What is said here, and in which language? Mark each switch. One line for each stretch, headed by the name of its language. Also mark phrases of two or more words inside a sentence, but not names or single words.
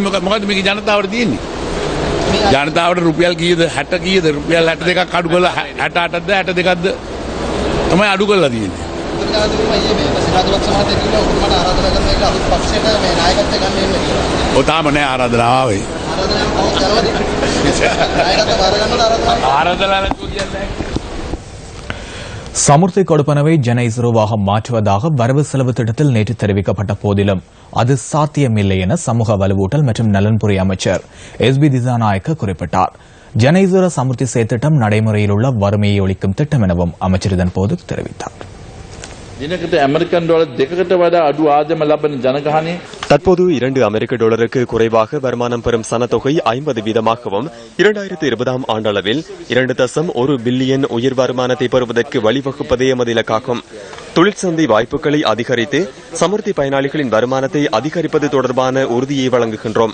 Sinhala: මොකද්ද මේකේ ජනතාවට තියෙන්නේ? ජනතාවට රුපියල් කීයද? 60 කීයද? රුපියල් 62ක් අඩු කරලා 68ද 62ක්ද තමයි අඩු කරලා තියෙන්නේ. ඔතාම නෑ ආරාධනාව ආවේ.
Tamil: சமுர்த்தி கொடுப்பனவை ஜன இஸ்ரோவாக மாற்றுவதாக வரவு செலவு திட்டத்தில் நேற்று தெரிவிக்கப்பட்ட போதிலும் அது சாத்தியமில்லை என சமூக வலுவூட்டல் மற்றும் நலன்புரி அமைச்சர் SB திசாநாயக்க குறிப்பிட்டார். ஜன இஸ்ரோ சமுர்த்தி செயற்திட்டம் நடைமுறையில் உள்ள வறுமையை ஒழிக்கும் திட்டம் எனவும் அமைச்சர் இதன்போது தெரிவித்தார்.
Sinhala: දිනකට ඇමරිකන් ඩොලර් 2කට වඩා අඩු ආදායම ලබන ජනගහනය
Tamil: தற்போது $2 குறைவாக வருமானம் பெறும் சனத்தொகை 50%, 2020 ஆண்டளவில் 2.1 பில்லியன் உயர் வருமானத்தை பெறுவதற்கு வழிவகுப்பதே எமது இலக்காகும். தொழிற்சந்தை வாய்ப்புகளை அதிகரித்து சமுர்த்தி பயனாளிகளின் வருமானத்தை அதிகரிப்பது தொடர்பான உறுதியை வழங்குகின்றோம்.